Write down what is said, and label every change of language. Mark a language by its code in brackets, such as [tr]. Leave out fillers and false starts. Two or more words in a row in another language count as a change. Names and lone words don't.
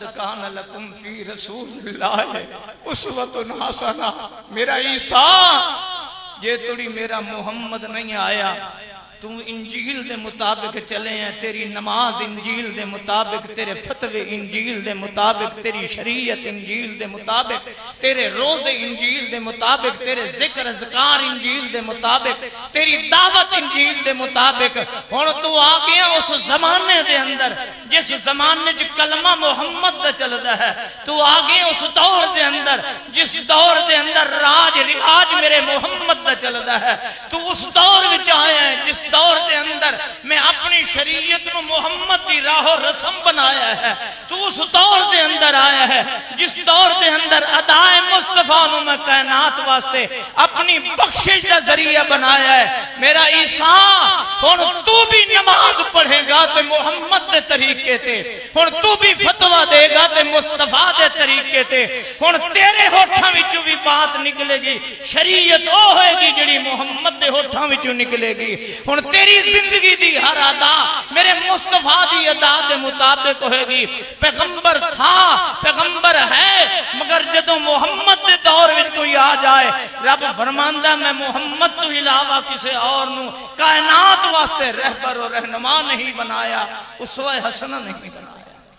[ar] کان لکم فی رسول اللہ اسوۃ حسنہ، [pa] میرا عیسیٰ یہ توڑی میرا محمد نہیں آیا، تو انجیل دے مطابق چلے ہیں، تیری نماز انجیل دے مطابق، تیرے فتوے انجیل دے مطابق، تیری شریعت انجیل دے مطابق، تیرے روزے انجیل دے مطابق، تیرے ذکر اذکار انجیل دے مطابق، تیری دعوت انجیل دے مطابق۔ ہن تو آ گیا اس زمانے دے اندر جس زمانے چ کلمہ محمد دا چلدا ہے، تو آ گیا اس دور دے اندر جس دور دے اندر راج رواج میرے محمد دا چلدا ہے، تو اس دور وچ آیا ہے جس دور دے اندر میں اپنی شریعت نو محمد دی راہ و رسم بنایا ہے، تو اس دور دے اندر آیا ہے جس دور دے اندر ادائے مصطفیٰ نو میں کائنات واسطے اپنی بخشش دا ذریعہ بنایا ہے۔ میرا عیسیٰ ہن تو بھی نماز پڑھے گا تے محمد دے طریقے تے، ہن تو بھی فتوہ دے گا تے مصطفیٰ دے طریقے تے، ہن تیرے ہوٹھاں وچوں بھی بات نکلے گی، شریعت او ہوئے گی جڑی محمد دے ہوٹھاں وچوں نکلے گی۔ ہن تیری زندگی دی ہر ادا میرے مصطفیٰ دی ادا دے مطابق ہوئے گی۔ [ur] پیغمبر تھا، پیغمبر ہے، مگر [pa] جدو محمد دے دور وچ کوئی آ جائے، رب فرماندا میں محمد تو علاوہ کسے اور نو کائنات واسطے رہبر و رہنما نہیں بنایا، اسوہ حسنہ نہیں بنایا۔